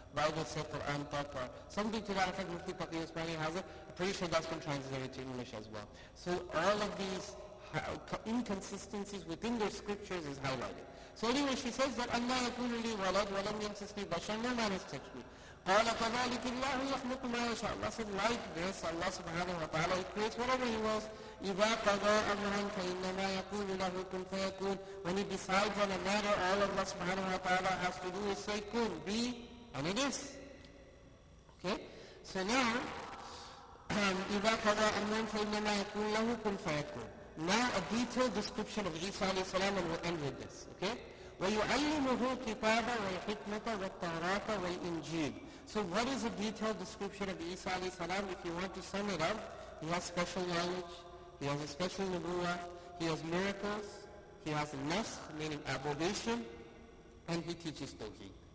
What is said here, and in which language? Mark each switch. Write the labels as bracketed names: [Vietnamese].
[English] Bible say Quran Tak, or something to that effect. Mufti Taqi Usmani has it. I'm pretty sure that's been translated to English as well. So all of these inconsistencies within their scriptures is highlighted. So anyway, she says that Allah [Arabic] yakunu li walad wa lam yamsasni bashar, [English] no man has touched me. [Arabic] قال كذلك الله يخلق ما يشاء. [English] Allah said, like this, Allah subhanahu wa ta'ala, He creates whatever He wills. [Arabic] إذا قضى أمرا فإنما يقول له كن فيكون. [English] When He decides on a matter, all Allah subhanahu wa ta'ala has to do is say kun, be, and it is. Okay? So now, [Arabic] إذا قضى أمرا فإنما يقول له كن فيكون. [English] Now a detailed description of Isa alayhi salam, and we'll end with this. Okay? [Arabic] وَيُعَلِّمُهُ الْكِتَابَ وَالْحِكْمَةَ وَالتَّوْرَاةَ وَالْإِنْجِيلَ. [English] So what is a detailed description of Isa alayhi salam? If you want to sum it up, he has special knowledge, he has a special nubuwah, he has miracles, he has a nasakh, meaning abrogation, and he teaches tawheed.